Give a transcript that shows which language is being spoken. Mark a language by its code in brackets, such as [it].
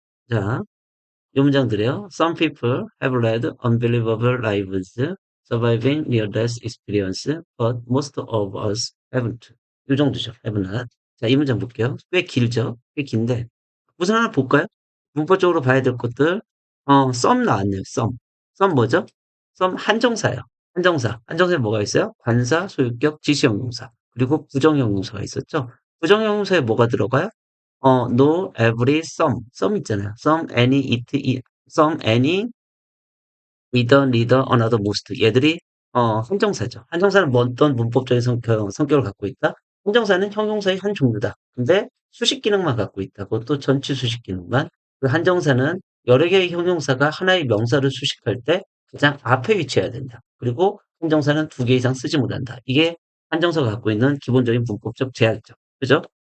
[ko] 자, 요 문장 들어요. [en] Some people have led unbelievable lives. surviving near death experience, but most of us haven't. [ko] 요 정도죠. [en] have not. [ko] 자, 이 문장 볼게요. 꽤 길죠? 꽤 긴데 우선 하나 볼까요? 문법적으로 봐야 될 것들. some 나왔네요. some 뭐죠? some 한정사예요. 한정사. 한정사에 뭐가 있어요? 관사, 소유격, 지시형용사. 그리고 부정형용사가 있었죠. 부정형용사에 뭐가 들어가요? no, every, some 있잖아요. some, any, some, any, either, neither, another, most. 얘들이 한정사죠. 한정사는 뭐 어떤 문법적인 성격을 갖고 있다? 한정사는 형용사의 한 종류다. 근데 수식 기능만 갖고 있다. 그것도 전치 수식 기능만. 그 한정사는 여러 개의 형용사가 하나의 명사를 수식할 때 가장 앞에 위치해야 된다. 그리고 한정사는 두 개 이상 쓰지 못한다. 이게 한정사가 갖고 있는 기본적인 문법적 제약점. 그죠?